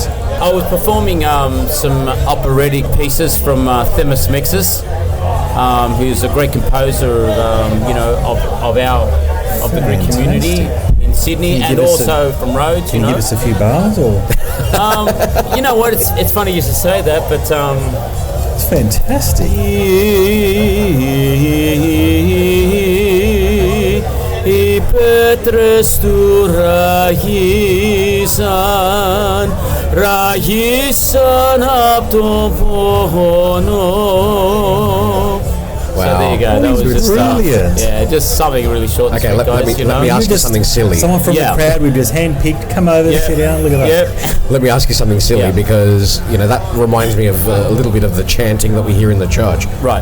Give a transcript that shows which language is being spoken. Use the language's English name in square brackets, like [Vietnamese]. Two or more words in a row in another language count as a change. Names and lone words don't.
[English] I was performing some operatic pieces from Themis Mexis, who's a great composer of the Greek community in Sydney, and also from Rhodes. Can you give us a few bars, or? You know what? It's funny you should say that, but it's fantastic. [Greek] Οι πέτρες του ράγισαν απ' τον πόνο. [English] Wow. there you go. That was just brilliant. just something really short. And Okay, sweet, let guys, me ask you something silly. Someone from the crowd we just handpicked, come over, sit down, look at that. Let me ask you something silly because that reminds me of a little bit of the chanting that we hear in the church. Right.